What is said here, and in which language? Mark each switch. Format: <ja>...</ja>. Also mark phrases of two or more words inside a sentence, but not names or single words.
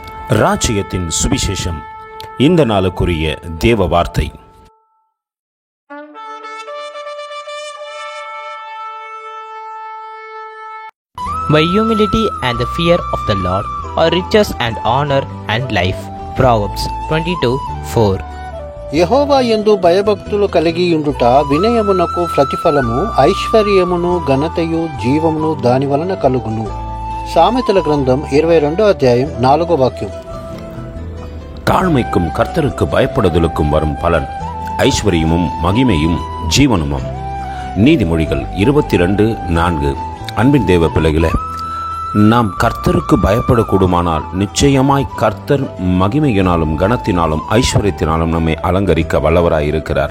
<ta>ராஜ்யத்தின் சுவிசேஷம். இந்த நாளுக்குரிய தேவ வார்த்தை.</ta> <en>By humility and the fear of the Lord are riches and honor and life. Proverbs 22:4.</en> <te>యెహోవా యందు భయభక్తులు కలిగి ఉండుట వినయమునకు ప్రతిఫలము, ఐశ్వర్యమును ఘనతయు జీవమును దాని వలన కలుగును. సామెతల గ్రంథం 22వ అధ్యాయం 4వ వాక్యం.</te> <ta>தாழ்மைக்கும் கர்த்தருக்கு பயப்படுதலுக்கும் வரும் பலன் ஐஸ்வர்யமும் மகிமையும் ஜீவனுமும். நீதிமொழிகள் 22:4. அன்பின் தேவ பிள்ளைகளே, நாம் கர்த்தருக்கு பயப்படக்கூடுமானால் நிச்சயமாய் கர்த்தர் மகிமையினாலும் கனத்தினாலும் ஐஸ்வர்யத்தினாலும் நம்மை அலங்கரிக்க வல்லவராயிருக்கிறார்.</ta>